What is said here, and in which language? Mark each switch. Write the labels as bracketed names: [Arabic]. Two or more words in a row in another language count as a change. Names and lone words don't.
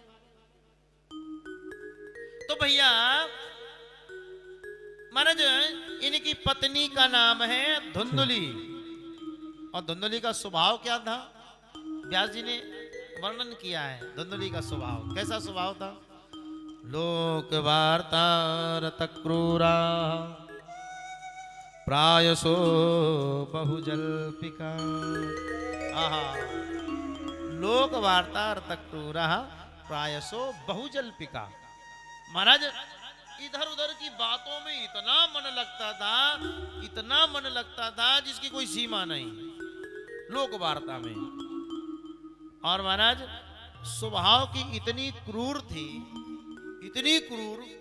[Hindi] तो भैया महाराज इनकी पत्नी का नाम है धुंधुली। और धुंधुली का स्वभाव क्या था? व्यास जी ने वर्णन किया है धुंधुली का स्वभाव। कैसा स्वभाव था? [Sanskrit] लोक वार्तारत क्रूरा प्रायसो बहुजल्पिका। आहा, लोक वार्तारत क्रूरा प्रायसो बहुजल्पिका। [Hindi] महाराज इधर उधर की बातों में इतना मन लगता था, इतना मन लगता था जिसकी कोई सीमा नहीं लोक वार्ता में। और महाराज स्वभाव की इतनी क्रूर थी, इतनी क्रूर।